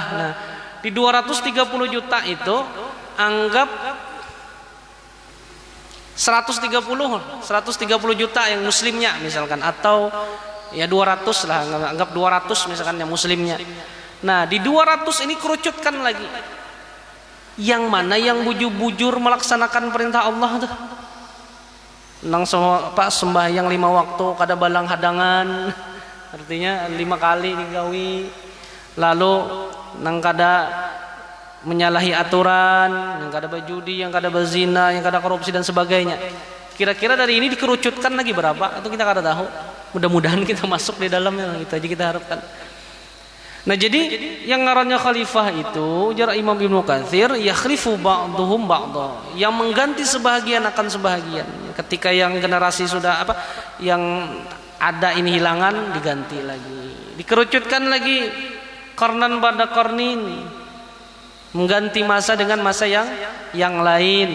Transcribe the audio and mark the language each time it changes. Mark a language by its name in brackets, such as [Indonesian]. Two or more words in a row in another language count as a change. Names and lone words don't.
[Indonesian] Nah, di 230 juta itu anggap 130 juta yang muslimnya misalkan, atau ya 200 lah, anggap 200 misalkan yang muslimnya. Nah, di 200 ini kerucutkan lagi. Yang mana yang bujur-bujur melaksanakan perintah Allah tuh? [Banjar] Nang sembahyang 5 waktu kada balang hadangan, artinya 5 kali digawi. Lalu nang kada menyalahi aturan, yang kada berjudi, yang kada berzina, yang kada korupsi dan sebagainya. [Indonesian] Kira-kira dari ini dikerucutkan lagi berapa? [Banjar] Itu kita kada tahu. [Indonesian] Mudah-mudahan kita masuk di dalamnya, itu aja kita harapkan. Nah, jadi yang ngarannya khalifah itu jar Imam Ibnu Katsir, [Arabic] يخلف بعضهم بعضا, [Indonesian] yang mengganti sebahagian akan sebahagian. Ketika yang generasi sudah yang ada ini hilangan, diganti lagi, dikerucutkan lagi, [Arabic] قرنا بعد قرن, [Indonesian] mengganti masa dengan masa yang lain.